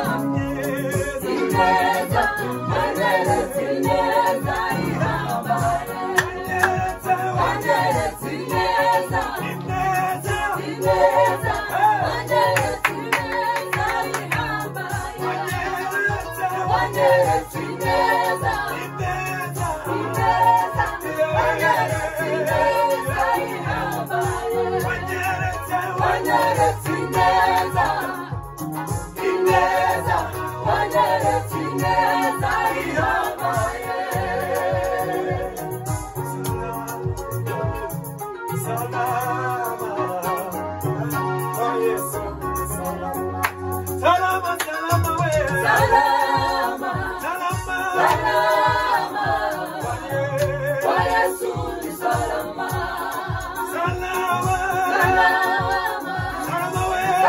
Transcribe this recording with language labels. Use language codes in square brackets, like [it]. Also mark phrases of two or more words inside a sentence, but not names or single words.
[rw] ineza wanyeretse ineza ihambaye wanyeretse ineza ineza ineza wanyeretse ineza ihambaye wanyeretse ineza ineza ineza wanyeretse ineza ihambaye wanyeretse ineza ineza wanyeretse ineza ihambaye [sw] salama oh Yesu salama salama salama we salama salama salama oh Yesu salama salama salama salama we